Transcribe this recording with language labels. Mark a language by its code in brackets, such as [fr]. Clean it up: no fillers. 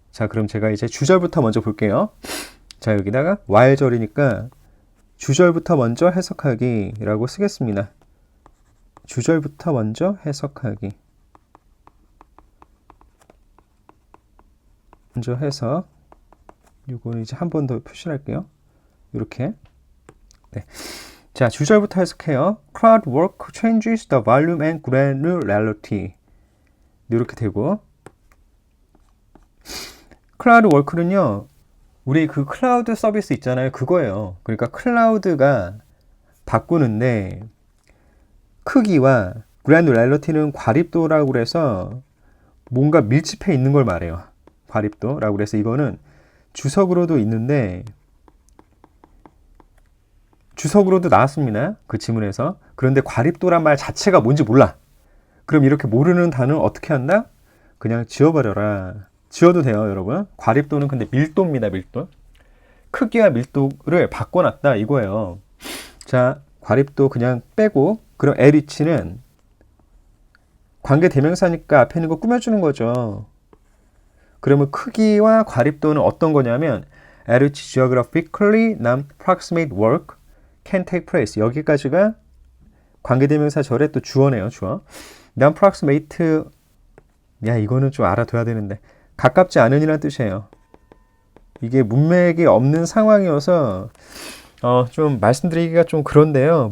[ko] 자, 그럼 제가 이제 주절부터 먼저 볼게요. 자, 여기다가 while절이니까 주절부터 먼저 해석하기라고 쓰겠습니다. 주절부터 먼저 해석하기. 먼저 해석. 이거는 이제 한 번 더 표시를 할게요. 이렇게. 네. 자, 주절부터 해석해요. [en] Crowd work changes the volume and granularity. [ko] 이렇게 되고 클라우드 워크는요. 우리 그 클라우드 서비스 있잖아요. 그거예요. 그러니까 클라우드가 바꾸는데 크기와 granularity 과립도라고 그래서 뭔가 밀집해 있는 걸 말해요. 과립도라고 그래서 이거는 주석으로도 있는데 주석으로도 나왔습니다. 그 지문에서. 그런데 과립도란 말 자체가 뭔지 몰라. 그럼 이렇게 모르는 단어는 어떻게 한다? 그냥 지워버려라. 지워도 돼요, 여러분. 과립도는 근데 밀도입니다, 밀도. 크기와 밀도를 바꿔놨다, 이거예요. 자, 과립도 그냥 빼고, 그럼 LH는 관계대명사니까 앞에 있는 거 꾸며주는 거죠. 그러면 크기와 과립도는 어떤 거냐면 [en] LH geographically non-proximate work can take place. [ko] 여기까지가 관계대명사 절의 또 주어네요, 주어. non-proximate, 야, 이거는 좀 알아둬야 되는데. 가깝지 않은이라는 뜻이에요. 이게 문맥이 없는 상황이어서 좀 말씀드리기가 좀 그런데요.